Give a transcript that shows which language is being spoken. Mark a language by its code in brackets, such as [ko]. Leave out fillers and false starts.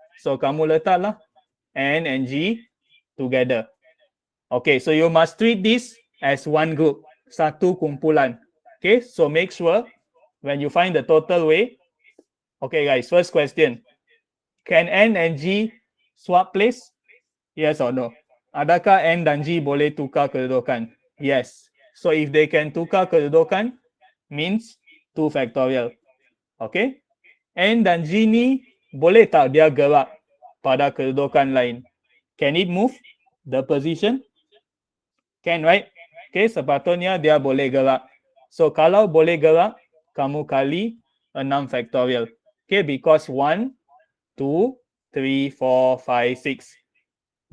[en] So [ms] kamu letaklah [en] N and G together. Okay, so you must treat this as one group. [ms] Satu kumpulan. [en] Okay, so make sure when you find the total way. Okay, guys, first question. Can N and G swap place? Yes or no? [ms] Adakah N dan G boleh tukar kedudukan? [en] Yes. So if they can [ms] tukar kedudukan, [en] means 2 factorial. Okay? [ms] N dan G ni boleh tak dia gerak pada kedudukan lain? [en] Can it move the position? Can, right? [ms] Okay, sepatutnya dia boleh gerak. So kalau boleh gerak, kamu kali 6 factorial. [en] Okay, because 1, 2, 3, 4, 5, 6.